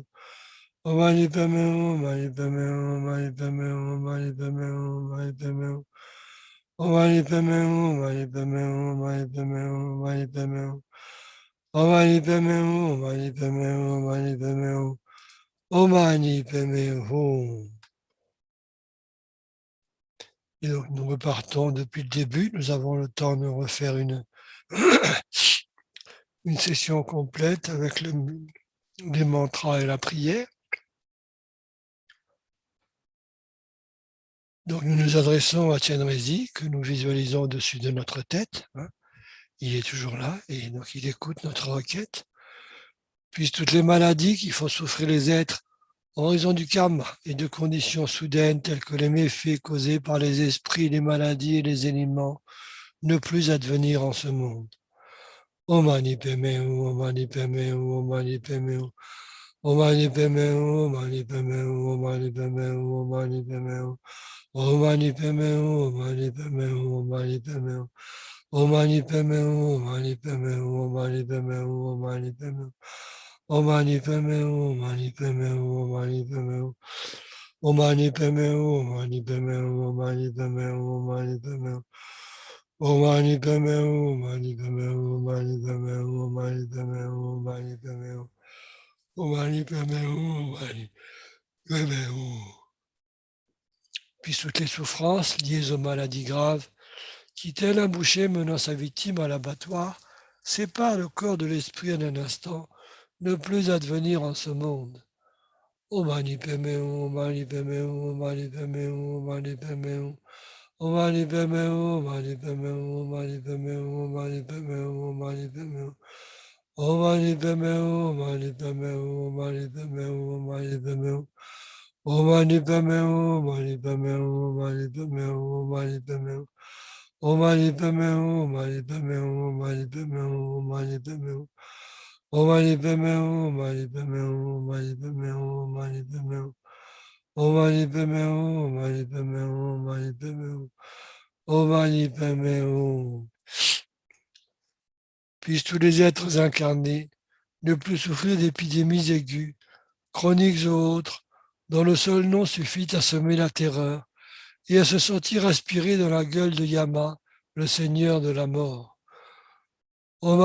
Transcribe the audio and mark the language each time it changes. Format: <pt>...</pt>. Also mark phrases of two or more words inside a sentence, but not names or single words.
<sa>Om Mani Padme Hum, Om Mani Padme Hum, Om Mani Padme Hum, Om Mani Padme Hum, Om Mani Padme Hum. Om Mani Padme Hum, Om Mani Padme Hum, Om Mani Padme Hum, Om Mani Padme Hum. Om Mani Padme Hum, Om Mani Padme Hum, Om Mani Padme Hum. Om Mani Padme Hum.</sa> <fr>Et donc nous repartons depuis le début. Nous avons le temps de refaire une session complète avec les mantras et la prière. Donc nous nous adressons à Chenrezig, que nous visualisons au-dessus de notre tête. Il est toujours là et donc il écoute notre requête. Puissent toutes les maladies qui font souffrir les êtres en raison du karma et de conditions soudaines telles que les méfaits causés par les esprits, les maladies et les éléments ne plus advenir en ce monde.</fr> <sa>Om Mani Padme Hum, Om Mani Padme Hum, Om Mani Padme Hum. Om Mani Padme Hum, Om Mani Padme Hum, Om Mani Padme Hum, Om Mani Padme Hum. Om Mani Padme Hum, Om Mani Padme Hum, Om Mani Padme Hum. Om Mani Padme Hum, Om Mani Padme Hum, Om Mani Padme Hum, Om Mani Padme Hum. Om Mani Padme Hum, Om Mani Padme Hum, Om Mani Padme Hum. Om Mani Padme Hum, Om Mani Padme Hum, Om Mani Padme Hum, Om Mani Padme Hum. Om Mani Padme Hum, Om Mani Padme Hum, Om Mani Padme Hum, Om Mani Padme Hum, Om Mani Padme Hum. Om Mani Padme Hum, Om Mani Padme Hum.</sa> <fr>Puis toutes les souffrances liées aux maladies graves, qui tel un boucher menant sa victime à l'abattoir, séparent le corps de l'esprit en un instant, ne plus advenir en ce monde.</fr> <sa>Om Mani Padme Hum, Om Mani Padme Hum, Om Mani Padme Hum, Om Mani Padme Hum. Om Mani Padme Hum, Om Mani Padme Hum, Om Mani Padme Hum, Om Mani Padme Hum, Om Mani Padme Hum. Om Mani Padme Hum, Om Mani Padme Hum, Om Mani Padme Hum, Om Mani Padme Hum. Om Mani Padme Hum, Om Mani Padme Hum, Om Mani Padme Hum, Om Mani Padme Hum. Om Mani Padme Hum, Om Mani Padme Hum, Om Mani Padme Hum, Om Mani Padme Hum. Om Mani Padme Hum, Om Mani Padme Hum, Om Mani Padme Hum, Om Mani Padme Hum. Om Mani Padme Hum, Om Mani Padme Hum, Om Mani Padme Hum. Om Mani Padme Hum.</sa> <fr>Puissent tous les êtres incarnés ne plus souffrir d'épidémies aiguës, chroniques ou autres, dont le seul nom suffit à semer la terreur et à se sentir aspiré dans la gueule de Yama, le seigneur de la mort.</fr>